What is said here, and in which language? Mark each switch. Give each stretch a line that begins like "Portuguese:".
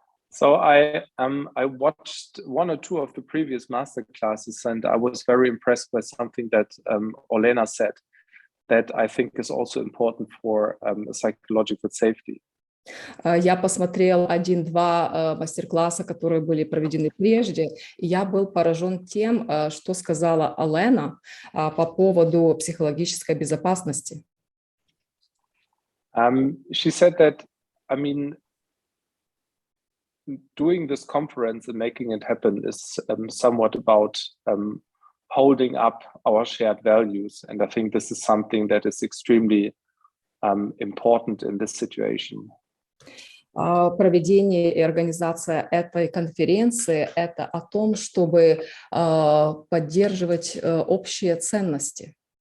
English: So I watched one or two of the previous master classes, and I was very impressed by something that Olena said that I think is also important for psychological safety.
Russian: Я посмотрел 1-2 мастер-класса, которые были проведены прежде, и я был поражен тем, что сказала Олена по поводу психологической безопасности.
English: She said that, doing this conference and making it happen is somewhat about holding up our shared values, and I think this is something that is extremely important in this situation.
Russian: Проведение и организация этой конференции – это о том, чтобы поддерживать общие ценности.